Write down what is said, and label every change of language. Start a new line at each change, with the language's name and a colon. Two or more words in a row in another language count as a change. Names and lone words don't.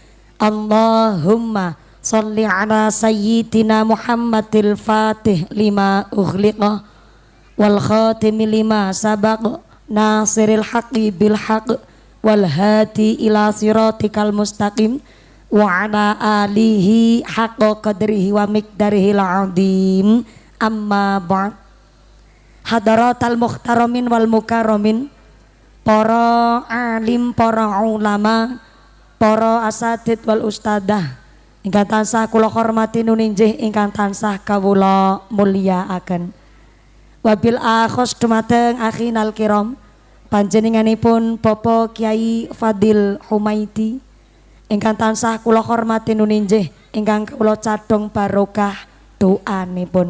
Arabic: اللهم صل على سيدنا محمد الفاتح لما أغلق والخاتم لما سبق ناصر الحق بالحق والهادي إلى صراطك المستقيم وعلى آله حق قدره ومقداره العظيم. أما بعد. حضرات المحترمين والمكرمين,
Javanese: para alim, para ulama, para
Arabic: أساتيذ والأستاذة
Javanese: ingkang tansah kula hormati nuninjih, ingkang tansah kawula mulyakaken.
Arabic: وبالأخص
Javanese: dumateng
Arabic: أخينا الكرام,
Javanese: panjenenganipun Bapak Kyai Fadil Humaidi ingkang tansah kula hormati nuninjih, ingkang kula cadhong barokah doanipun.